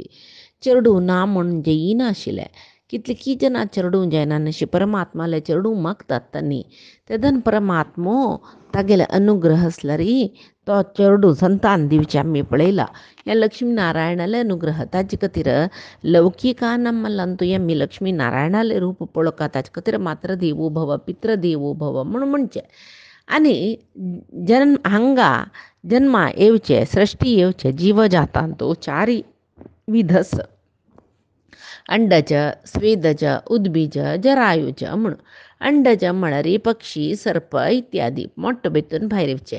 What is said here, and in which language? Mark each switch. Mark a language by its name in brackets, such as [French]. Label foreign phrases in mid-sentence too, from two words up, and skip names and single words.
[Konkani] चरडू ना म्हण जेयीना आशिल्ले. कितली जना चरडूं जायना अशी परमात्माले चरडूं मागतात तांणी. तेदन परमात्मो तागेले अनुग्रह असल्यारी तो चरडू संतान दिवचे आमी पळयला. या लक्ष्मी नारायणाले अनुग्रह ताजे खातीर लौकिक नम्मलांतू आमी लक्ष्मी नारायणाले रूप पळोवका ताजे खातीर [Sanskrit] मात्र देवो भव पित्र देवो भव [Konkani] म्हणून म्हणचे. आनी हांगा जन्मा येवचे सृष्टी येवचे जीव जातांतो चारी विधस अंडज स्वेदज उद्बीज जरायुज म्हणून. अंडज म्हळ्यार पक्षी सर्प इत्यादी मोट्ट भितून भायर येवचे.